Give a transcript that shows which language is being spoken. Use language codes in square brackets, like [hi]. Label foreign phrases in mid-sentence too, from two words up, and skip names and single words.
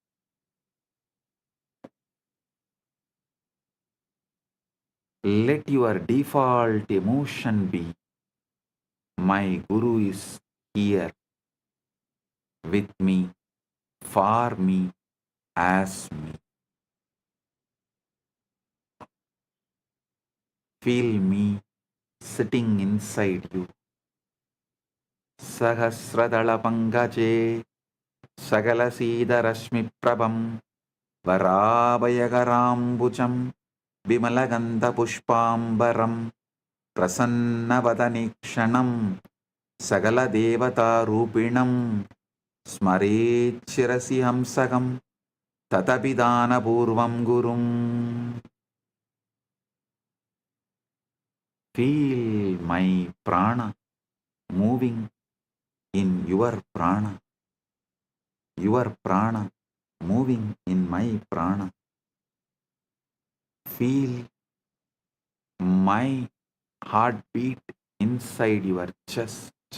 [en] Let your default emotion be, my Guru is here with me, for me, as me. Feel me sitting inside you. [sa] Sahasradala Pangaje, Sagalasida Rashmi Prabham, Varabhayagarambucham, Bimalaganda Pushpambaram, Prasannavadanikshanam, Sagala Devata Rupinam, Smarechirasi Hamsagam, Tatapidana Purvam Gurum. [en] Feel my prana moving in your prana moving in my prana. Feel my heartbeat inside your chest.